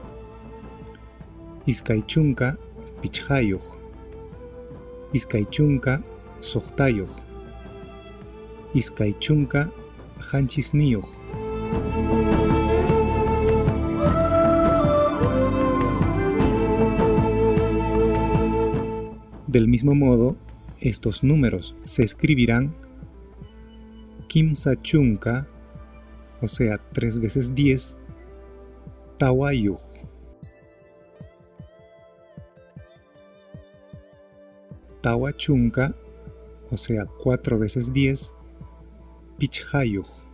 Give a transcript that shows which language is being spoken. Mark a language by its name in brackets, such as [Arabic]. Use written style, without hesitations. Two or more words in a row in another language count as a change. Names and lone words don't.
[Quechua] Iskay chunka, pichhayuj. Iskay chunka, sohtayuj. Iskay chunka, hanchisniyuj. [Spanish] Del mismo modo, estos números se escribirán [Quechua] kimsa chunka, [Spanish] o sea, 3 veces 10, tawayuj. [Quechua] Tawa chunka, [Spanish] o sea, 4 veces 10, [Quechua] pichhayuj.